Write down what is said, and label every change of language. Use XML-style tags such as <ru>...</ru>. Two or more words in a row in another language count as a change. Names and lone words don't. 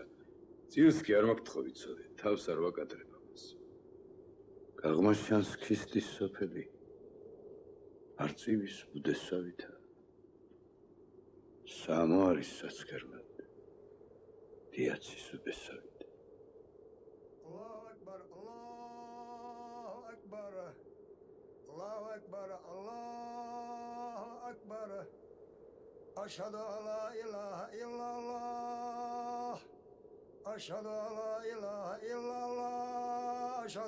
<ka>წილს კი არ მაგთხოვი ცოდე, თავს არ ვაკადრებ ამას. გაღმაშჩანს ქისტის სოფელი, არწივის ბუდესავითა. სამო არის საცქერლად, დიაცის უბესავით.</ka> <ar>الله أكبر الله أكبر الله أكبر الله أكبر أشهد أن لا إله إلا الله أشهد أن لا إله إلا الله أشهد</ar>